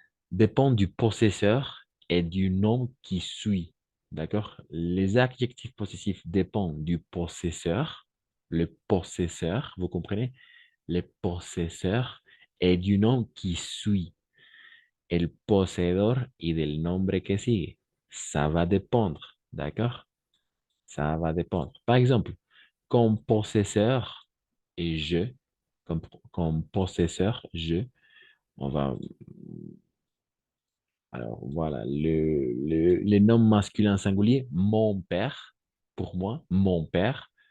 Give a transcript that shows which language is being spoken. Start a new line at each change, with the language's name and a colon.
French: Dépend du possesseur et du nom qui suit. D'accord? Les adjectifs possessifs dépendent du possesseur, le possesseur, vous comprenez? Le possesseur et du nom qui suit.
Spanish: El poseedor y del nombre que sigue.
French: Ça va dépendre. D'accord? Ça va dépendre. Par exemple, comme possesseur et je, comme possesseur, je, on va, alors voilà, les noms masculins singuliers, mon père, pour moi, mon père,